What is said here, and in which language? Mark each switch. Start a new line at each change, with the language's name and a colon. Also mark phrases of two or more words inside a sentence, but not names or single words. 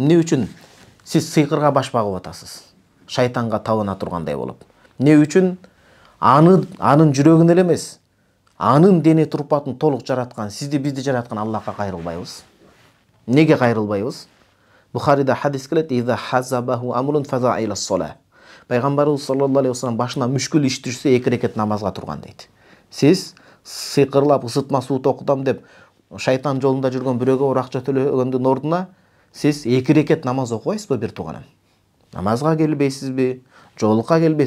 Kyrgyz: Эмне үчүн сиз сыйкырга баш багып атасыз? Шайтанга табына тургандай болуп. Эмне үчүн анын жүрөгүн эле эмес, анын дене турпатын толук жараткан, сизди бизди жараткан Аллахка кайрылбайбыз? Неге кайрылбайбыз? Бухарида хадис келет:
Arabic: "إذا حزبه أمر فزع إلى الصلاة."
Kyrgyz: Пайгамбарыбыз
Arabic: صلى الله عليه وسلم
Kyrgyz: башына мүшкүл иш түшсө 2 рекет намазга турган дейт. Сиз сыйкырлап ысытма суу токутам деп шайтан жолунда жүргөн бирөөгө акча төлөгөндүн ордуна сиз 2 рекет намаз окубайсызбы бир тууганым? Намазга келбейсизби? Жолукка келбейсиз.